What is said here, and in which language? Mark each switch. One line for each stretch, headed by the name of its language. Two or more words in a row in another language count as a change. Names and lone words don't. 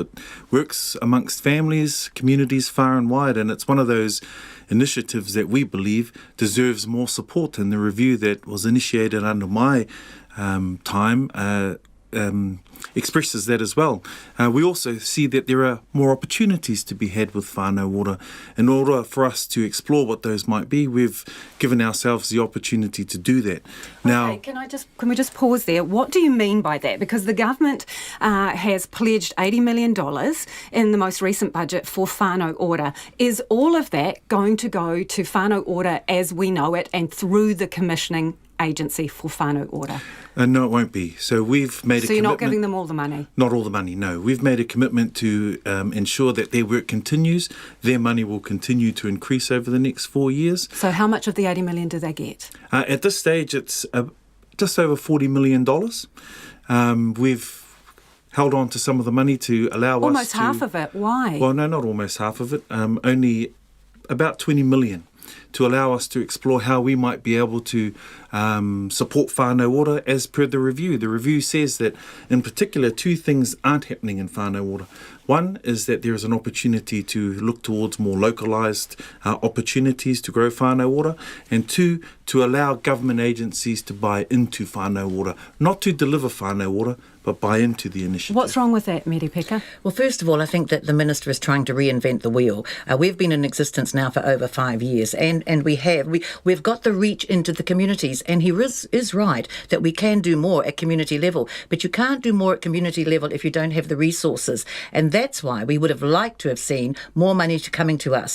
English: It works amongst families, communities far and wide, and it's one of those initiatives that we believe deserves more support. And the review that was initiated under my time expresses that as well. We also see that there are more opportunities to be had with whānau ora. In order for us to explore what those might be, we've given ourselves the opportunity to do that. Now, okay, can we just pause there? What do you mean by that? Because the government has pledged $80 million in the most recent budget for whānau ora. Is all of that going to go to whānau ora as we know it and through the commissioning agency for whānau ora? No, it won't be. So we've made a commitment. So you're not giving them all the money? Not all the money, no. We've made a commitment to ensure that their work continues. Their money will continue to increase over the next 4 years. So how much of the $80 million do they get? At this stage, it's just over $40 million. We've held on to some of the money to allow almost us to... half of it. Why? Well, no, not almost half of it. Only about 20 million. To allow us to explore how we might be able to support whānau ora as per the review. The review says that, in particular, 2 things aren't happening in whānau ora. One is that there is an opportunity to look towards more localised opportunities to grow whānau ora, and 2, to allow government agencies to buy into whānau ora, not to deliver whānau ora, but buy into the initiative. What's wrong with that, Merepeka? Well, first of all, I think that the Minister is trying to reinvent the wheel. We've been in existence now for over 5 years, and we've got the reach into the communities, and he is right that we can do more at community level, but you can't do more at community level if you don't have the resources, and that's why we would have liked to have seen more money coming to us.